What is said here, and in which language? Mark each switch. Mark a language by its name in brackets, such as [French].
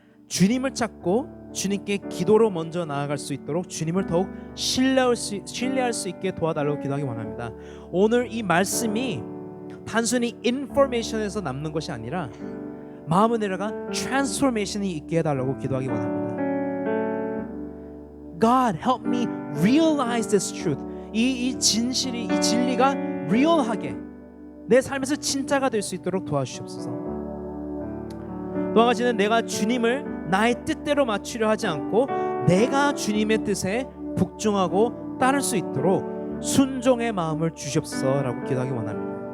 [Korean] 주님을 찾고 주님께 기도로 먼저 나아갈 수 있도록 주님을 더욱 신뢰할 수 있게 도와달라고 기도하기 원합니다. 오늘 이 말씀이 단순히 인포메이션에서 남는 것이 아니라 마음을 내려가 트랜스포메이션이 있게 해달라고 기도하기 원합니다. [English] God, help me realize this truth. [Korean] 이 진실이, 이 진리가 리얼하게 내 삶에서 진짜가 될 수 있도록 도와주시옵소서. 또 한 가지는 내가 주님을 나의 뜻대로 맞추려 하지 않고 내가 주님의 뜻에 복종하고 따를 수 있도록 순종의 마음을 주시옵소서라고 기도하기 원합니다.